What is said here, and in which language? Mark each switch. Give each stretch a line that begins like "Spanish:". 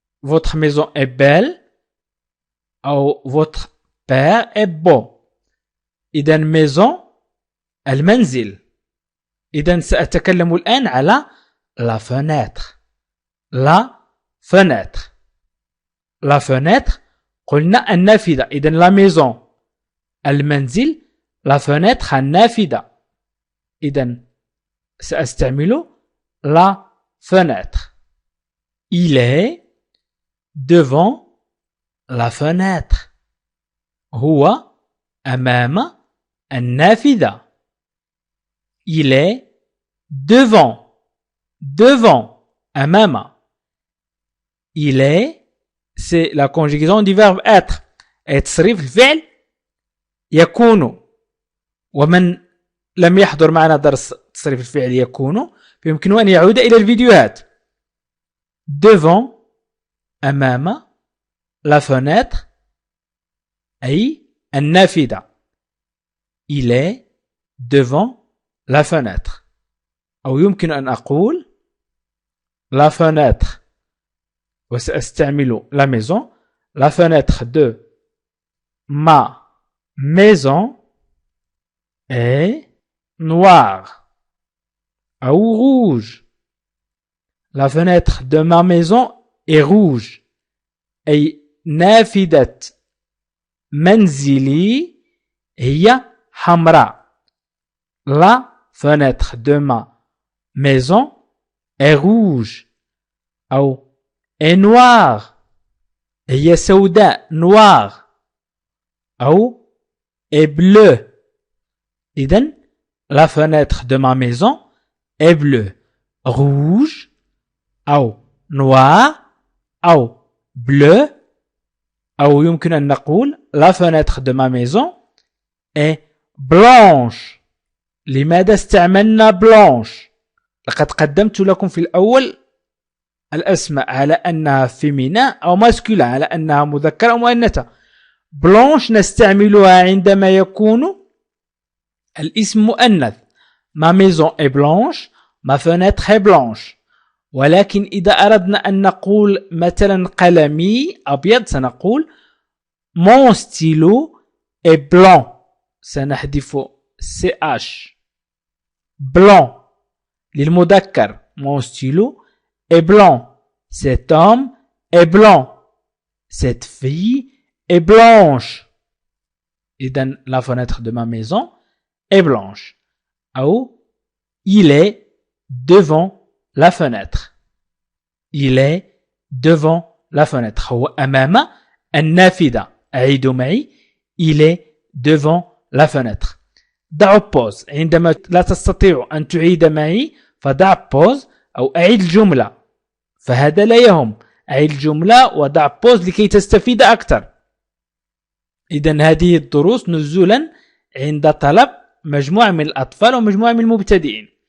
French: Votre maison est belle أو votre père est beau.
Arabic: إذن maison المنزل. إذن سأتكلم الآن على la fenêtre.
French: la fenêtre.
Arabic: la fenêtre قلنا النافذة. إذن la maison المنزل la fenêtre النافذة. إذن سأستعمل la fenêtre.
French: il est devant la fenêtre.
Arabic: هو أمام النافذة.
French: il est devant أمام. il est c'est la conjugaison du verbe être.
Arabic: تصريف الفعل يكون. ومن لم يحضر معنا درس تصريف الفعل يكون فيمكنه أن يعود إلى الفيديوهات. devant أمام la fenêtre أي النافذة.
French: il est devant la fenêtre.
Arabic: أو يمكن أن أقول la fenêtre وسأستعمل la maison.
French: la fenêtre de ma maison est noire أو rouge. la fenêtre de ma maison est rouge
Arabic: أي نافذة منزلي هي حمراء.
French: la fenêtre de ma maison est rouge أو est noire
Arabic: هي سوداء
French: noir أو est bleu. إذن la fenêtre de ma maison est bleue. rouge أو noir أو bleu أو يمكن أن نقول la fenêtre de ma maison est blanche.
Arabic: لماذا استعملنا blanche؟ لقد قدمت لكم في الأول الأسماء على أنها féminin أو masculin على أنها مذكرة أو مؤنثة. blanche نستعملها عندما يكون الاسم مؤنث.
French: ma maison est blanche, ma fenêtre est blanche.
Arabic: ولكن إذا أردنا أن نقول مثلا قلمي أبيض سنقول
French: mon stylo est blanc.
Arabic: سنحذف ch.
French: blanc للمذكر mon stylo est blanc. cet homme est blanc. cette fille est blanche. إذن la fenêtre de ma maison est blanche. أو il est devant la fenêtre. il est devant la fenêtre.
Arabic: هو أمام النافذة. أعيدوا معي.
French: il est devant la fenêtre.
Arabic: ضع pause عندما لا تستطيع أن تعيد معي فضع pause أو أعيد الجملة. فهذا لا يهم. أعيد الجملة وضع pause لكي تستفيد أكثر. إذن هذه الدروس نزولا عند طلب مجموعة من الأطفال ومجموعة من المبتدئين.